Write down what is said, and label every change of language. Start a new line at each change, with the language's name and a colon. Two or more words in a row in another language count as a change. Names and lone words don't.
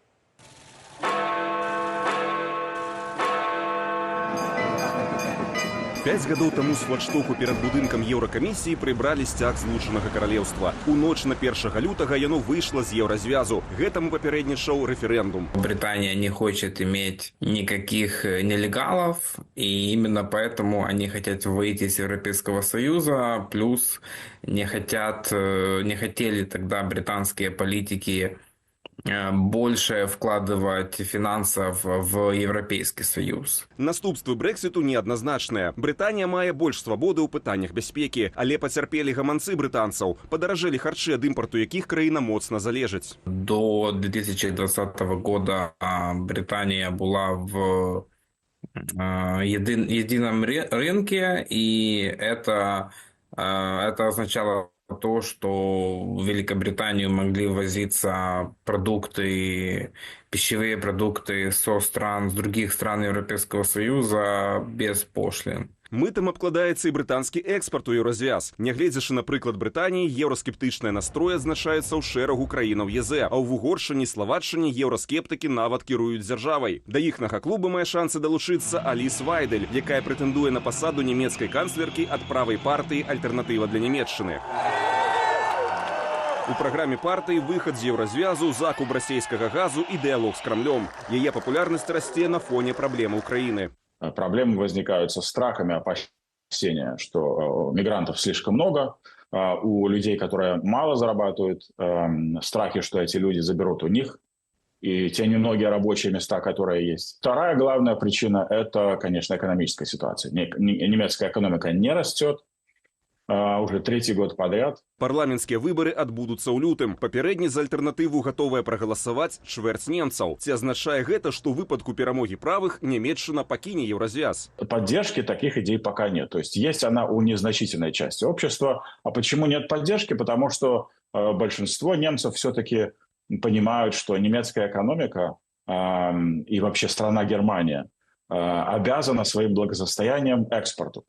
Belarusian: Пяць гадоў таму з флагштоку перад будынкам Еўракамісіі прыбралі сцяг Злучанага Каралеўства. У ноч на 1 лютага яно выйшла з еўразвязу. Гэтаму папярэднічаў рэферэндум.
Russian: Британия не хочет иметь никаких нелегалов, и именно поэтому они хотят выйти из Европейского Союза, плюс не хотели тогда британские политики больше вкладывать финансов в Европейский Союз.
Belarusian: Наступствы Брэксіту неадназначныя. Брытанія мае больш свабоды ў пытаннях бяспекі, але пацярпелі гаманцы брытанцаў. Падаражэлі харчы, ад імпарту якіх краіна моцна залежыць.
Russian: До 2020 года Британия была в едином рынке, и это означало то, что в Великобританию могли ввозиться продукты, пищевые продукты с других стран Европейского Союза без пошлин.
Belarusian: Мытам абкладаецца і брытанскі экспарт у еўразвяз. Нягледзячы на прыклад Брытаніі, еўраскептычныя настроі адзначаюцца ў шэрагу краінаў ЕЗ, а ў Угоршчыне, Славаччыне еўраскептыкі нават кіруюць дзяржавай. Да іхнага клуба мае шансы далучыцца Аліс Вайдель, якая прэтэндуе на пасаду нямецкай канцлеркі ад правай партыі «Альтэрнатыва для Нямецчыны». У праграме партыі выхад з еўразвязу, закуп расійскага газу і дыялог з Крамлём. Яе папулярнасць расце на фоне праблемаў краіны.
Russian: Проблемы возникают со страхами, опасения, что мигрантов слишком много, у людей, которые мало зарабатывают, страхи, что эти люди заберут у них и те немногие рабочие места, которые есть. Вторая главная причина – это, конечно, экономическая ситуация. Немецкая экономика не растет. Уже 3-й год подряд.
Belarusian: Парламенцкія выбары адбудуцца ў лютым. Папярэдні за альтэрнатыву гатовая прагаласаваць чвэрць немцаў. Ці азначае гэта, што ў выпадку перамогі правых Нямецчына пакіне еўразвяз?
Russian: Поддержки таких идей пока нет. То есть есть она у незначительной части общества. А почему нет поддержки? Потому что большинство немцев все-таки понимают, что немецкая экономика и вообще страна Германия обязана своим благосостоянием экспорту.